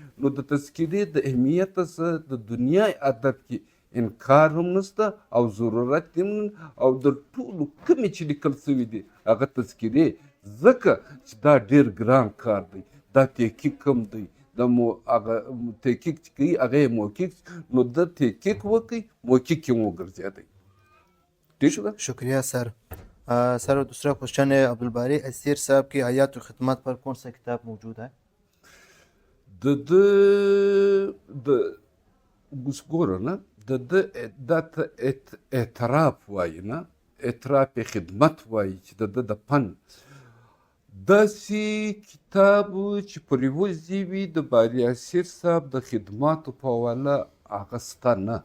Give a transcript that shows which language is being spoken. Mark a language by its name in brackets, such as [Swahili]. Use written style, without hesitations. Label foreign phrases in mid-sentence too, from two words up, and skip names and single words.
[Pashto] نو د تذکرې د اهمیت څخه د دنیا ادب کې انکار هم نشته او ضرورت هم او د ټولو کومې چې لیکل شوي دي هغه تذکرې ځکه چې دا ډېر ګران کار دی، دا تحقیق هم دی، هغه تحقیق چې کوي هغه یې محقق. نو د تحقیق وکړي محقق یې وګرځېدی. ٹھیک شو. [Urdu] شکریہ سر. سر دوسرا کوئسچن ہے عبدالباری اسیر صاحب کی آیات اور خدمت پر کون سا کتاب موجود ہے? [Pashto] ګوره نه دا ته اعتراف وایي نه اعتراف خدمت وایي چې د فن داسې کتاب چې په ریوزي وي د باري اسیر صاحب د خدماتو په حواله هغه شته نه.